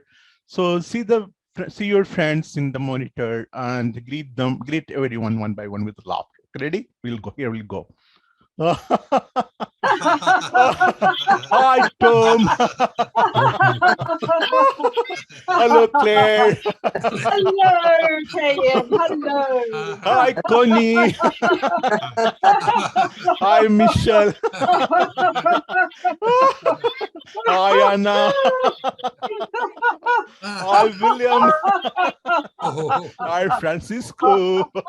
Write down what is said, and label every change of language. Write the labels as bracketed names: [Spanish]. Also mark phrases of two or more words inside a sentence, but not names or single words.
[English] So see your friends in the monitor and greet everyone one by one with laughter. Ready? We'll go. Hi, Tom. Hello, Claire. Hello, Keyem. Hello. Hi, Connie. Hi, Michelle. Hi, Anna. Hi, William. Hi, Francisco.